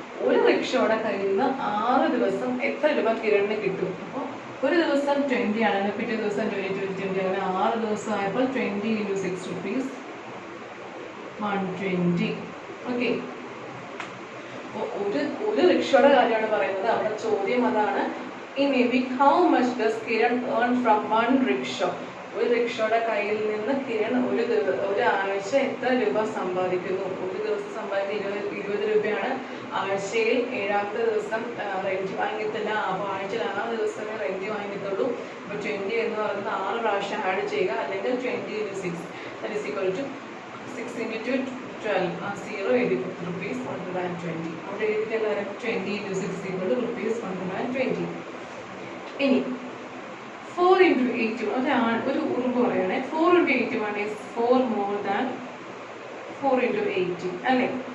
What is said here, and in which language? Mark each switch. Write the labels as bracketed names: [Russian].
[Malayalam] ഒരു റിക്ഷോയുടെ കയ്യിൽ നിന്ന് 6 ദിവസം എത്ര രൂപ കിരണിന് കിട്ടും? അപ്പോൾ ഒരു ദിവസം 20 ആണെങ്കിൽ പിറ്റേ ദിവസം 20 അങ്ങനെ 6 ദിവസം ആയപ്പോൾ 20 × 6 റുപ്പീസ് 120. ഓക്കെ, ഒരു റിക്ഷയുടെ കാര്യമാണ് പറയുന്നത്. അവിടെ ചോദ്യം അതാണ്. [English] In a week how much does Kiran earn from one rickshaw? [Malayalam] ഒരു റിക്ഷയുടെ കയ്യിൽ നിന്ന് കിരൺ ഒരാഴ്ച എത്ര രൂപ സമ്പാദിക്കുന്നു? ഒരു ദിവസം സമ്പാദിക്കുന്നത് 20 രൂപയാണ്. ആഴ്ചയിൽ 7ാമത്തെ ദിവസം റെന്റ് വാങ്ങിക്കത്തില്ല. അപ്പോൾ ആഴ്ചയിൽ 6 ദിവസമേ റെന്റ് വാങ്ങിക്കത്തുള്ളൂ. അപ്പോൾ 20 എന്ന് പറയുന്നത് 6 പ്രാവശ്യം ആഡ് ചെയ്യുക, അല്ലെങ്കിൽ 20 × 6 [English] that is equal to [Malayalam] 6 × 2 12 0 എഴുതി റുപ്പീസ് 120. അവിടെ എഴുതിയിട്ടുള്ള 20 × 6 equal to റുപ്പീസ് 120. ഇനി 4 × 81 ഒരു ഉറുമ്പ് പറയണേ. [English] 4 × 81 is 4 more than 4 × 80 അല്ലേ.